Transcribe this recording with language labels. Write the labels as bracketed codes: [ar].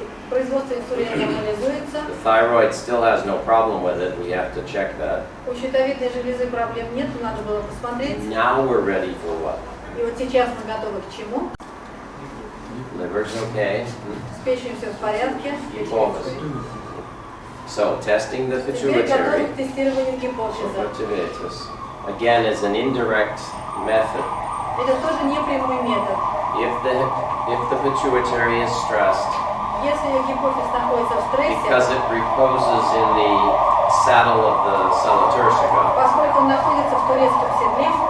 [ru] Производство инсулина нормализуется. [en] The thyroid still has no problem with it. We have to check that. [ru] У щитовидной железы проблем нет, надо было посмотреть. [en] Now we're ready for what? [ru] И вот сейчас мы готовы к чему? [en] Liver's okay. [ru] С печенью все в порядке. [en] Focus. So testing the [ru] Теперь готовы [en] pituitary. [ru] к тестированию гипофиза. [en] Pituitus. Again, is an indirect method. [ru] Это тоже не прямой метод. [en] If the pituitary is stressed, [ru] Если гипофиз находится в стрессе, [en] because it reposes in the saddle of the Selatursica, [ru] поскольку он находится в турецком седле,